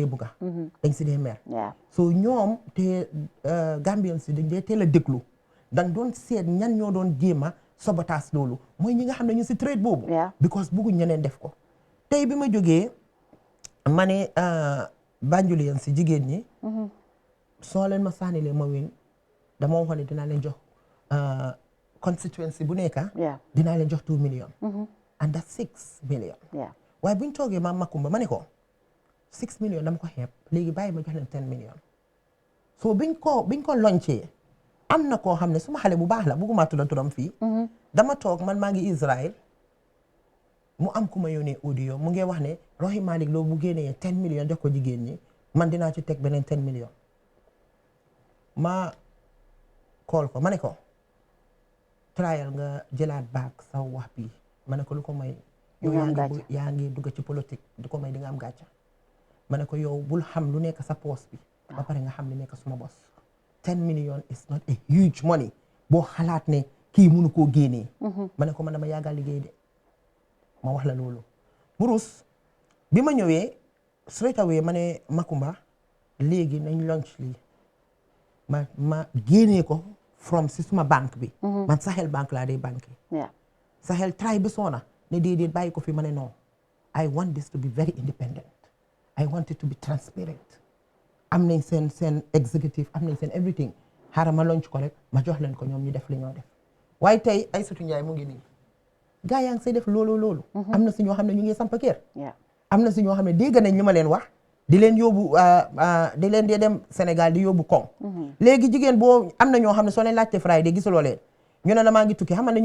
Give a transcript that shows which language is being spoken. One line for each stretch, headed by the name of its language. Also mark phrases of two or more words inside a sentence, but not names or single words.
Wolof: bugga dañ si dee mer so ñoom te Gambien si dañ dee teel a déglu dañ doon seet ñan ñoo doon jéema sabotage loolu mooy ñi nga xam ne ñu si trade boobu because bugguñ ñeneen def ko tey bi ma jógee ma ne Banjulien si jigéen ñi soo leen ma sànnilee ma win dama wax ne dinaa leen jox constituency bu nekka dinaa leen jox 2 million
English: and that's 6 million
Wolof: waaye buñ toogee ma Makumba ma ne ko 6 million dama ko xeeb léegi bàyyi ma jox leen 10 million so biñ ko loncee am na koo xam ne suma xale bu baax la bugguma tudda turam fii dama toog man maa ngi Israël mu am ku ma yónnee audio mu ngi wax ne Rohey Malick Lowe bu génnee 10 million jox ko jigéen ñi man dinaa ci teg beneen 10 million ma call ko ma ne ko trial nga jëlaat baak sa wax bi ma ne ko lu ko may yow yaa ngi dugg ci politique du ko may di nga am gàcca ma ne ko yow bul xam lu nekk sa poos bi ba pare nga xam li nekk suma bos
English: 10 million is not a huge money
Wolof: boo xalaat ne kii mënu koo génnee ma ne ko man dama yàggal liggéey de ma wax la loolu burus bi ma ñëwee
English: straight away
Wolof: ma ne Makumba léegi nañ launch lii ma génnee ko from si suma banque bi man Sahel banque laa dee banque Sahel try bi soona ne déedéet bàyyi ko fi ma ne non
English: I want this to be very independent I want it to be transparent
Wolof: am nañ seen executive am nañ seen everything xaaral ma launch ko rek ma jox leen ko ñoom ñu def li ñoo def waaye tey Aïssatou Ndiaye mu ngi nii gaa yaa ngi say def loolu am na si ñoo xam ne ñu ngi samp kër am na si ñoo xam ne dégg nañ li ma leen wax di leen yóbbu di leen dee dem Sénégal di yóbbu koŋ léegi jigéen boo am na ñoo xam ne soo leen laajte Friday gisuloo leen ñu ne la maa ngi tukki xam ne ñu